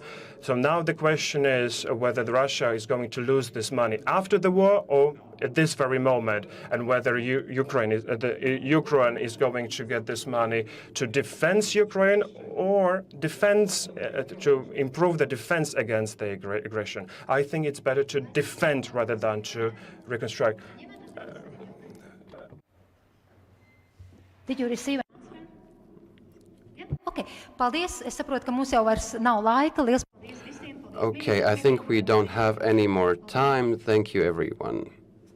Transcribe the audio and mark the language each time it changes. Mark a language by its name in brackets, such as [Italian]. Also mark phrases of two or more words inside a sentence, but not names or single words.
[English] So now the question is whether Russia is going to lose this money after the war or at this very moment, and whether Ukraine is going to get this money to defend Ukraine or to improve the defense against the aggression. I think it's better to defend rather than to reconstruct. Did you receive? [Latvian] Okay, paldies. Es saprotu, ka mums jau vairs nav laika. Liels paldies visiem. [English] Okay, I think we don't have any more time. Thank you, everyone.